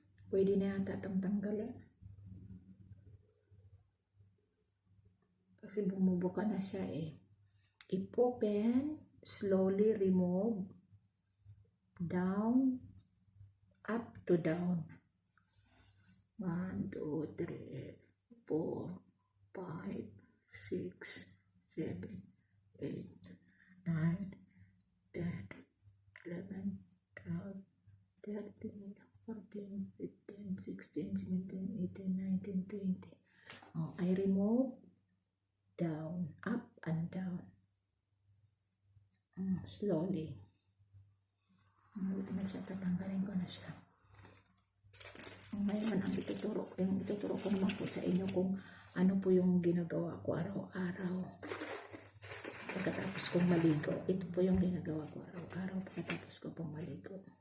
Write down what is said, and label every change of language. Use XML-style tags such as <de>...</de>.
<tl>Pwede na yata itong tanggalin. Kasi bumubuka na siya eh.</tl> <en>I-open, slowly remove, down, up to down. 1, 2, 3, 4, 5, 6, 7, 8, 9, 10, 11, 12, 13, 14, 15, 16, 17, 18, 19, 20. I remove down, up and down. Slowly.</en> <tl>Ito na siya, tatanggalin ko na siya. Ngayon, ang ituturo ko naman po sa inyo kung ano po yung ginagawa ko araw-araw. Pagkatapos kong maligo, ito po yung ginagawa ko araw-araw pagkatapos ko pong maligo.</tl>